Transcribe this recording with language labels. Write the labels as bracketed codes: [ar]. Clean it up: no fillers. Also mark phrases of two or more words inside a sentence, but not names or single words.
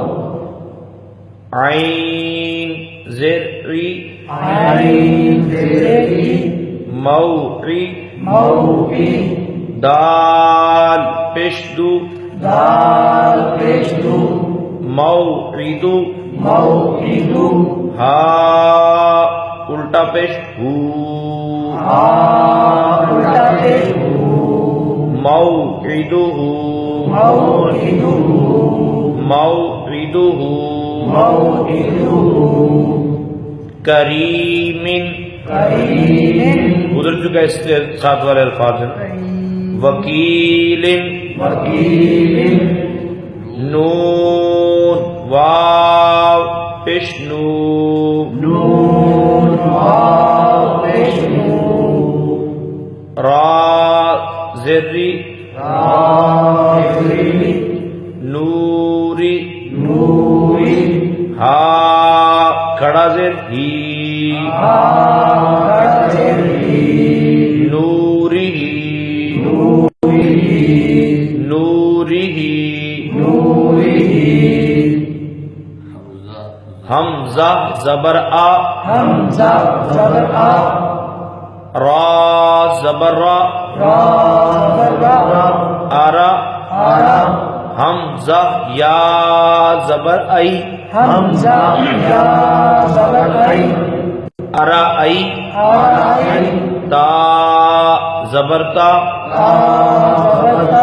[ur] عین زر ری عین زیر ای موری موعی دال پشدو دال پیش دو موعدو موعد ہا الٹا پیش ہو الٹا پیش ہو موعدہ موعد موعدہ موعد کریم کریم گزر چکا اس کے ساتھ والے الفاظ ہیں وکیل وکیل نون واو پیش نو نون واو پیش نو را زری راضی نوری نوری ہا کھڑا زر ہی نوری نوری حمزہ زبر آ حمزہ زبر آ را زبر را را زبر را آرا آرا حمزہ یا زبر ای حمزہ یا زبر ای ارا ای آرائی تا زبر تا تا زبر تا